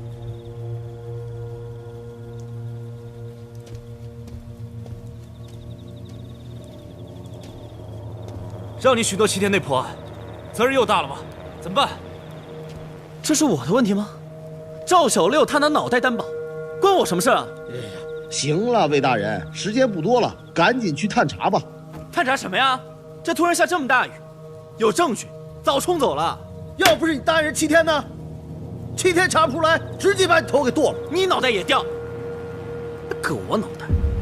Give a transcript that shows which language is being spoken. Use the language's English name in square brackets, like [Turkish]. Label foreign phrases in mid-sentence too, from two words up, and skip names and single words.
[Chinese] 讓你許諾7天內破案，責任又大了嗎？怎麼辦？這是我的問題嗎？趙小六他拿腦袋擔保，關我什麼事啊？哎呀，行了，魏大人，時間不多了，趕緊去探查吧。探查什麼呀？這突然下這麼大雨，有證據早沖走了。要不是你答應人7天呢？7天查不出來，直接把你頭給剁了。你腦袋也掉，割我腦袋。